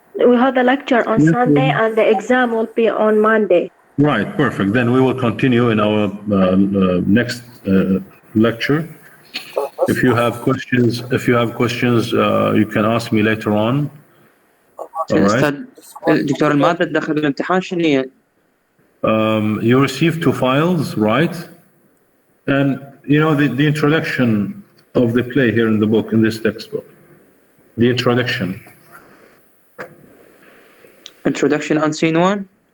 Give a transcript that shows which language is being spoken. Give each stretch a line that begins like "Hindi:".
English: We have the lecture on Sunday and the exam will be on Monday. Right, perfect. Then we will continue in our next lecture. If you have questions, you can ask me later on. All right.
Arabic: أستاذ دكتور المادة داخل الامتحان شنو هي؟
English: You receive 2 files, right? And you know the introduction of the play here in the book, in this textbook. The introduction. Introduction on scene 1?